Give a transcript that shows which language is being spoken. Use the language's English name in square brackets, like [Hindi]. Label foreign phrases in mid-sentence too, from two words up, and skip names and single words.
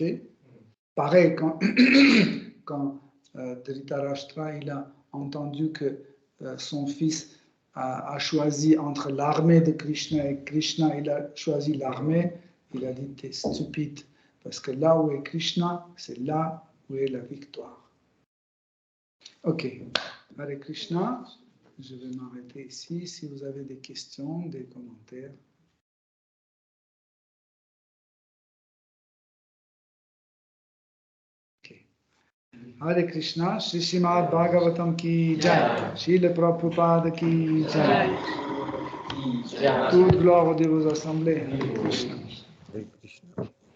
[French] Pareil, quand Dhritarashtra, il a entendu que son fils a choisi entre l'armée de Krishna et Krishna, il a choisi l'armée, il a dit, t'es stupide, parce que là où est Krishna, c'est là où est la victoire. Ok, Hare Krishna, je vais m'arrêter ici, si vous avez des questions, des commentaires. [Hindi] हरे कृष्ण, श्री श्रीमद् भागवतम् की जय, श्रील प्रभुपाद की जय. [French] Toute gloire de vos assemblées. [Sanskrit] हरे कृष्ण.